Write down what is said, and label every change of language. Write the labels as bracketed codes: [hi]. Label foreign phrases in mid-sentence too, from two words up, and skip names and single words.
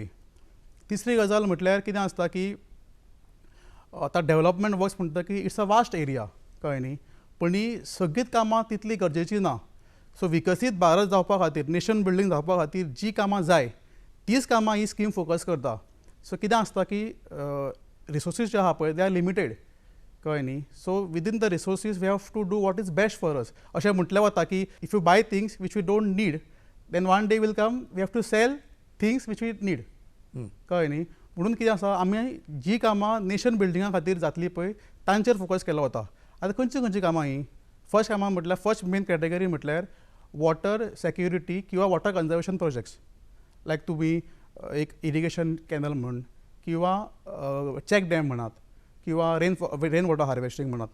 [kok] तिसरी गजाल म्हटल्यार कितें आसता की आतां [en] development works [kok] म्हणटा की [en] it's a vast area [kok] कळ्ळें न्ही, पूण ही सगळींच कामां तितली गरजेची ना. सो विकसीत भारत जावपा खातीर [en] nation building [kok] जावपा खातीर जी कामां जाय तीच कामां ही [en] scheme focus [kok] करता. सो कितें आसता की रिसोर्सीस जे आहा पळय [en] they are limited [kok] कळ्ळें न्ही. [en] so within the resources we have to do what is best for us. [kok] अशें म्हटलें वता की [en] if you buy things which we don't need then one day will come we have to sell things which we need [kok] कळ्ळें न्ही. म्हणून कितें आसा आमी जी कामां [en] nation building [kok] खातीर जातली पळय तांचेर फोकस केलो वता. आतां खंयची कामां ही फर्स्ट कामां म्हटल्यार [en] first main category [kok] म्हटल्यार [en] water security [kok] किंवा [en] water conservation projects like [kok] तुमी एक [en] irrigation canal [kok] म्हण किंवा [en] check dam [kok] म्हणत किंवा [en] rain water harvesting [kok] म्हणत.